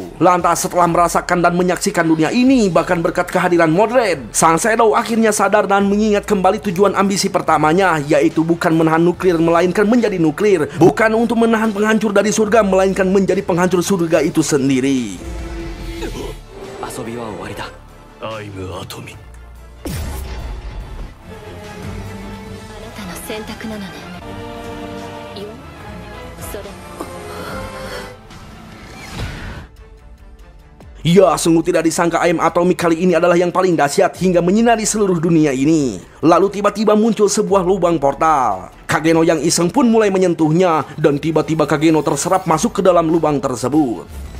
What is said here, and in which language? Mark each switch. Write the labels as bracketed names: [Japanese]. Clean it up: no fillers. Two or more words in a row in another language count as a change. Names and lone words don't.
[Indonesian] Lantas setelah merasakan dan menyaksikan dunia ini, bahkan berkat kehadiran Mordred, Sang Shadow akhirnya sadar dan mengingat kembali tujuan ambisi pertamanya, yaitu bukan menahan nuklir melainkan menjadi nuklir, bukan untuk menahan penghancur dari surga melainkan menjadi penghancur surga itu sendiri. [Japanese] 遊びは終わりだ。 [English] I'm atomi. [Japanese] あなたの選択なのね。よ、それ。 [Indonesian] Ya, sungguh tidak disangka ayam atomik kali ini adalah yang paling dahsyat hingga menyinari seluruh dunia ini. Lalu tiba-tiba muncul sebuah lubang portal. Kageno yang iseng pun mulai menyentuhnya, dan tiba-tiba Kageno terserap masuk ke dalam lubang tersebut.